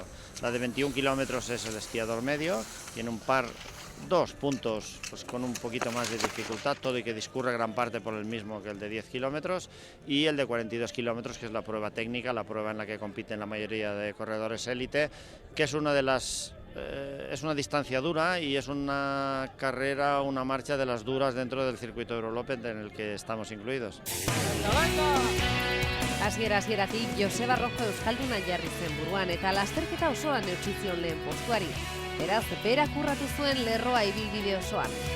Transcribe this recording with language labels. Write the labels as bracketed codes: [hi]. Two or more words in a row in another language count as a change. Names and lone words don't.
[es] La de 21 kilómetros es el esquiador medio, tiene dos puntos pues, con un poquito más de dificultad, todo y que discurre gran parte por el mismo que el de 10 kilómetros, y el de 42 kilómetros, que es la prueba técnica, la prueba en la que compiten la mayoría de corredores élite, que es una distancia dura y es una carrera, una marcha de las duras dentro del circuito Eurolopet en el que estamos incluidos. [eu] Hasieratik Joseba Rojo euskalduna jarri zen buruan eta lasterketa osoan eutsi zion lehen postuari. Beraz, berak urratu zuen lerroa ibilbide osoan.